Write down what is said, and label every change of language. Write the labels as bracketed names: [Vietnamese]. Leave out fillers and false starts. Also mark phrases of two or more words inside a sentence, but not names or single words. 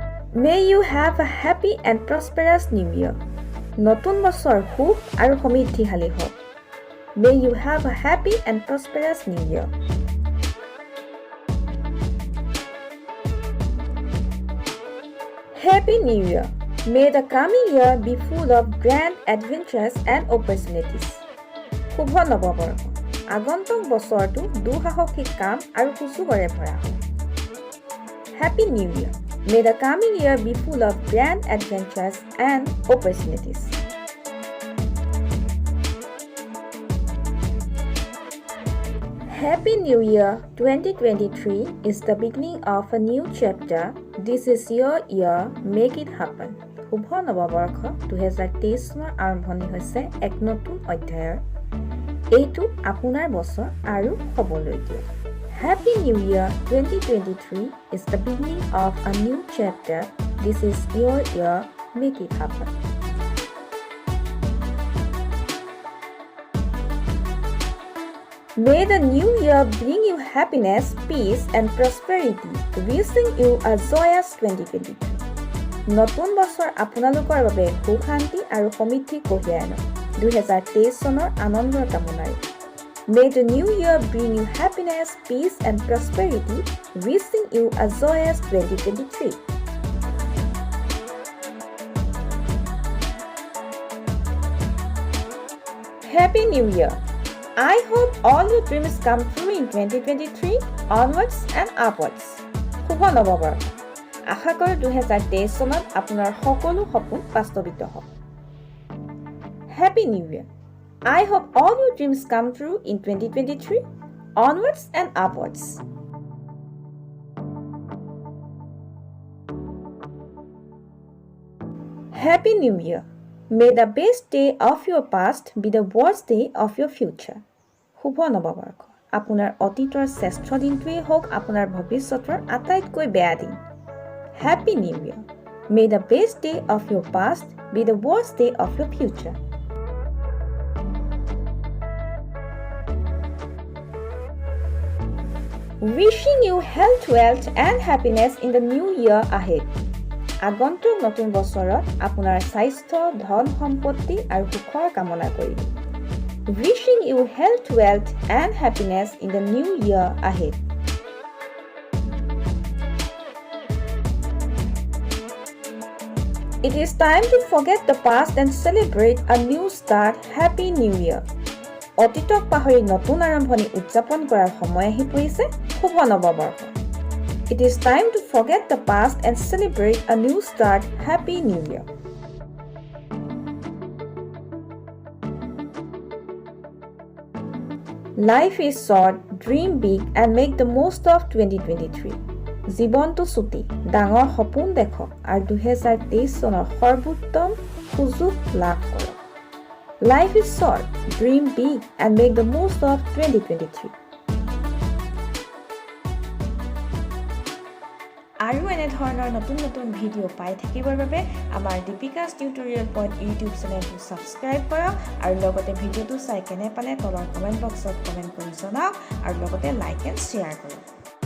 [English] May you have a happy and prosperous new year. [Assamese] নতুন বছৰ সুখ আৰু সমৃদ্ধিশালী হওক. [English] May you have a happy and prosperous new year. Happy New Year. May the coming year be full of grand adventures and opportunities. [Assamese] শুভ নৱবৰ্ষ. আগন্তুক বছৰটো দুঃসাহসিক কাম আৰু সুযোগৰে ভৰা হওক. [English] Happy New Year. May the coming year be full of grand adventures and opportunities. Happy New Year 2023 is the beginning of a new chapter. This is your year. Make it happen. [Assamese] শুভ নৱবৰ্ষ 2023 চনৰ আৰম্ভণি হৈছে এক নতুন অধ্যায়ৰ. এইটো আপোনাৰ বছৰ আৰু হ'বলৈ দিয়ক. [English] Happy New Year 2023 is the beginning of a new chapter. This is your year. Make it happen. May the new year bring you happiness, peace and prosperity. Wishing you a joyous 2023. [Assamese] নতুন বছৰ আপোনালোকৰ বাবে সুখ শান্তি আৰু সমৃদ্ধি কঢ়িয়াই আনক. 2023 চনৰ আনন্দৰ কামনাৰে. [English] May the new year bring you happiness, peace and prosperity. Wishing you a joyous 2023. Happy New Year. I hope all your dreams come true in 2023, onwards and upwards. [Assamese] শুভ নৱবৰ্ষ. আশা কৰোঁ 2023 চনত আপোনাৰ সকলো সপোন বাস্তৱিত হ'ব. [English] Happy New Year. I hope all your dreams come true in 2023, onwards and upwards. Happy New Year. May the best day of your past be the worst day of your future. [Assamese] শুভ নৱবৰ্ষ. আপোনাৰ অতীতৰ শ্ৰেষ্ঠ দিনটোৱেই হওক আপোনাৰ ভৱিষ্যতৰ আটাইতকৈ বেয়া দিন. [English] Happy New Year. May the best day of your past be the worst day of your future. Wishing you health, wealth and happiness in the new year ahead. [Assamese] আগন্তুক নতুন বছৰত আপোনাৰ স্বাস্থ্য, ধন সম্পত্তি আৰু সুখৰ কামনা কৰিলোঁ. [English] Wishing you health, wealth and happiness in the new year ahead. It is time to forget the past and celebrate a new start. Happy New Year. [Assamese] অতীতক পাহৰি নতুন আৰম্ভণি উদযাপন কৰাৰ সময় আহি পৰিছে. শুভ নৱবৰ্ষ. [English] It is time to forget the past and celebrate a new start. Happy New Year. Life is short, dream big and make the most of 2023. [Assamese] জীৱনটো চুটি, ডাঙৰ সপোন দেখক আৰু 2023 চনৰ সৰ্বোত্তম সুযোগ লাভ কৰক. [English] Life is short, dream big and make the most of 2023. [Assamese] আৰু এনে ধৰণৰ নতুন নতুন ভিডিঅ' পাই থাকিবৰ বাবে আমাৰ দীপিকাছ টিউটৰিয়েল পইণ্ট ইউটিউব চেনেলটো ছাবস্ক্ৰাইব কৰক আৰু লগতে ভিডিঅ'টো চাই কেনে পালে তলৰ কমেণ্ট বক্সত কমেণ্ট কৰি জনাওক আৰু লগতে [English] like and share [Assamese] কৰক.